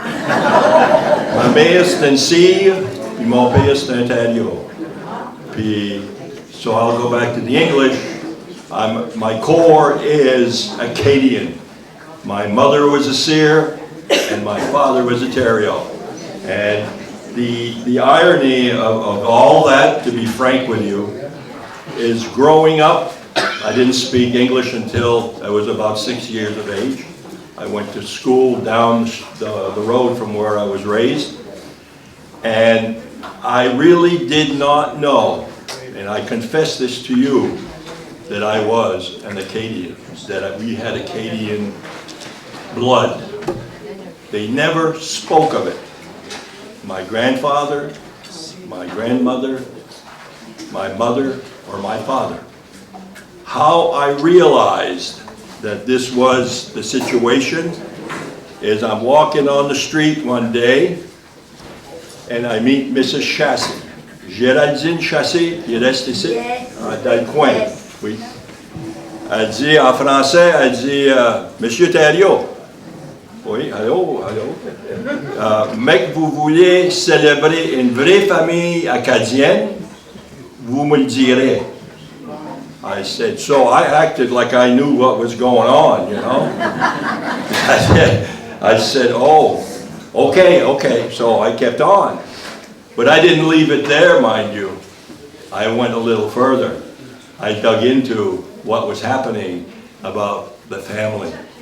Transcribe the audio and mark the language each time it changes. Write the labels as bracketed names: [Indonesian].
[French] Ma mère c'est un cire, puis mon père c'est un Ontario. [English] Puis, so I'll go back to the English. My core is Acadian. My mother was a seer, and my father was a Ontario. And the irony of all that, to be frank with you, is growing up, I didn't speak English until I was about 6 years of age. I went to school down the road from where I was raised. And I really did not know, and I confess this to you, that I was an Acadian, that we had Acadian blood. They never spoke of it. My grandfather, my grandmother, my mother, or my father. How I realized that this was the situation is I'm walking on the street one day and I meet Mrs. Chassé. [French] Géraldine Chassé, il reste ici, dans le coin. Oui. Elle dit en français, elle dit Monsieur Thériault. Oui, allô, allô. Mais que vous voulez célébrer une vraie famille acadienne, vous me le direz. [English] I said, so I acted like I knew what was going on, you know. I said, oh, okay, okay. So I kept on. But I didn't leave it there, mind you. I went a little further. I dug into what was happening about the family.